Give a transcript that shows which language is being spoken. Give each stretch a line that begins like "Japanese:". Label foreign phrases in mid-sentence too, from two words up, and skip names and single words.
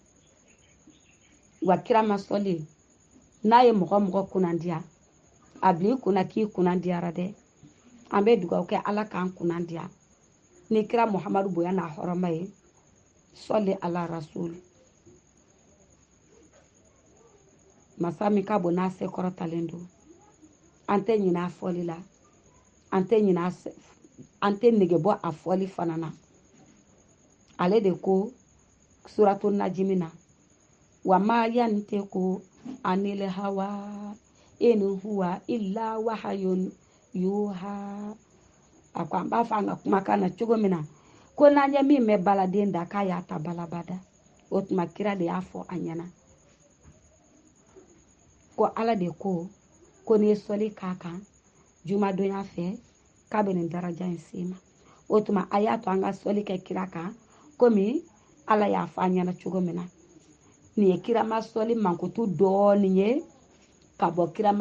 Bambara: wa kirama sɔli n'a ye mɔgɔ mɔgɔ kunnadiya a bil'i kunna k'i kunnadiyara dɛ an bɛ dugawu kɛ Ala k'an kunnadiya ni kira Muhamadu bonya n'a hɔrɔma ye sɔli ala rasul masa min ka bon n'a se kɔrɔtalen don an tɛ ɲinɛ a fɔli la an tɛ nege bɔ a fɔli fana na ale de ko suratu najimi na
Arabic: وما ينطق عن الهوى إن هو إلا وحي يوحى
Bambara: a ko an b'a fɔ an ka kumakan na cogo min na ko n'an ye min mɛn baladen da k'a y'a ta balabada o tuma kira de y'a fɔ a ɲɛna ko Ala de ko n'i ye sɔli k'a kan jumadonya fɛ k'a bɛ nin daraja in s'i ma o tuma a y'a to an ka sɔli kɛ kira kan komi Ala y'a fɔ an ɲɛna cogo min na nin ye kirama sɔli mankutu dɔɔnin ye ka bɔ kirama